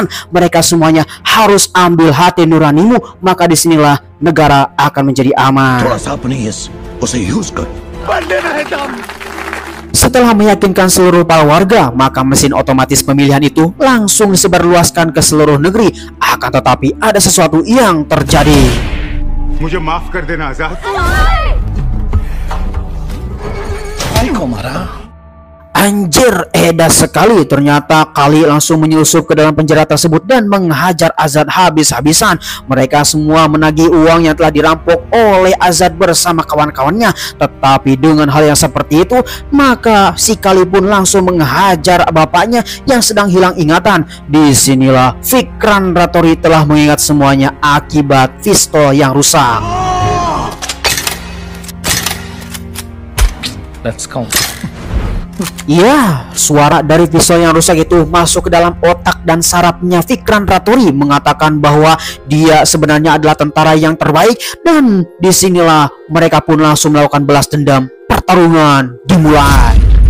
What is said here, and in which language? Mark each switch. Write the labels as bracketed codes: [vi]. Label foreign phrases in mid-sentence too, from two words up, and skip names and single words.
[id] Mereka semuanya harus ambil hati nuranimu, maka disinilah negara akan menjadi aman. Setelah meyakinkan seluruh para warga, maka mesin otomatis pemilihan itu langsung disebarluaskan ke seluruh negeri. Akan tetapi ada sesuatu yang terjadi. [hi] मुझे माफ कर देना आजाद। [id] Anjir, edas sekali. Ternyata Kali langsung menyusup ke dalam penjara tersebut dan menghajar Azad habis-habisan. Mereka semua menagih uang yang telah dirampok oleh Azad bersama kawan-kawannya. Tetapi dengan hal yang seperti itu, maka si Kali pun langsung menghajar bapaknya yang sedang hilang ingatan. Disinilah Fikran Rattori telah mengingat semuanya akibat pistol yang rusak. [en] Let's count. [id] Ya, suara dari pistol yang rusak itu masuk ke dalam otak dan sarafnya Fikran Rattori, mengatakan bahwa dia sebenarnya adalah tentara yang terbaik. Dan disinilah mereka pun langsung melakukan balas dendam. Pertarungan dimulai.